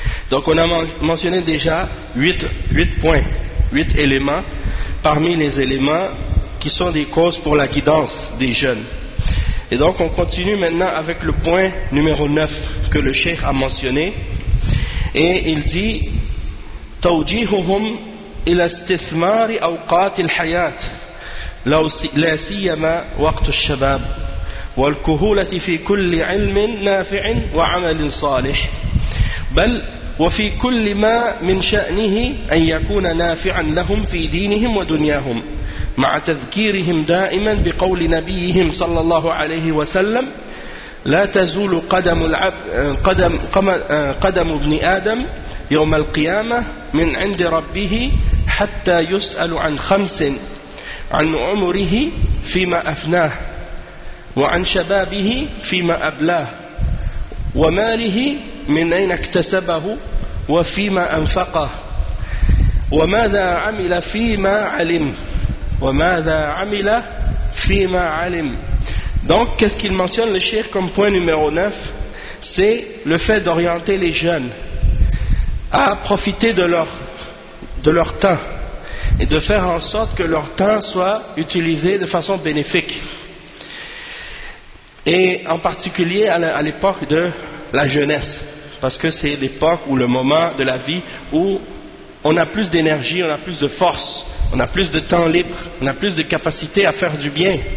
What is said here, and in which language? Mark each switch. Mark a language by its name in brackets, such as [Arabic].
[French] Donc on a mentionné déjà 8 points, 8 éléments parmi les éléments qui sont des causes pour la guidance des jeunes. Et donc on continue maintenant avec le point numéro 9 que le cheikh a mentionné. [Arabic] Et il dit « Tawjihuhum ila istithmari awqat al-hayat la siyama waqt al-shabab wal-kuhulati fi kulli ilmin nafi'in wa amalin salih bal وفي كل ما من شأنه أن يكون نافعا لهم في دينهم ودنياهم مع تذكيرهم دائما بقول نبيهم صلى الله عليه وسلم لا تزول قدم ابن آدم يوم القيامة من عند ربه حتى يسأل عن خمس عن عمره فيما أفناه وعن شبابه فيما أبلاه وماله من أين اكتسبه وفيما أنفقه وماذا عمل فيما علم وماذا عمل فيما علم. [French] Donc qu'est-ce qu'il mentionne le cheikh comme point numéro 9? C'est le fait d'orienter les jeunes à profiter de leur temps et de faire en sorte que leur temps soit utilisé de façon bénéfique, et en particulier à l'époque de la jeunesse, parce que c'est l'époque ou le moment de la vie où on a plus d'énergie, on a plus de force, on a plus de temps libre, on a plus de capacité à faire du bien.